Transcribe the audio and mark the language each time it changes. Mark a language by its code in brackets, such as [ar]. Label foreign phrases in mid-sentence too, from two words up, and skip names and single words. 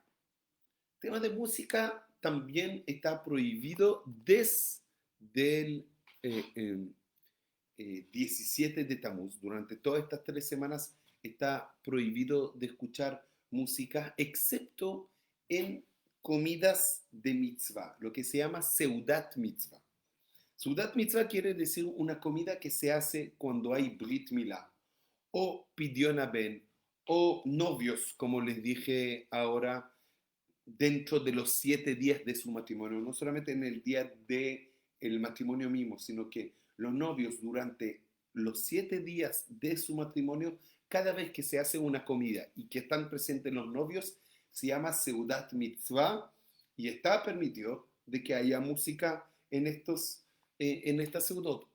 [es] El tema de música también está prohibido desde el 17 de Tamuz. Durante todas estas 3 semanas está prohibido de escuchar música, excepto en comidas de mitzvah, lo que se llama [he] סעודת מצווה. סעודת מצווה [es] quiere decir una comida que se hace cuando hay [he] ברית מילה, [es] o [he] פדיון הבן, [es] o novios, como les dije ahora, dentro de los 7 días de su matrimonio, no solamente en el día del matrimonio mismo, sino que los novios durante los 7 días de su matrimonio, cada vez que se hace una comida y que están presentes los novios, se llama [he] סעודת מצווה [es] y está permitido de que haya música en esta Seudot.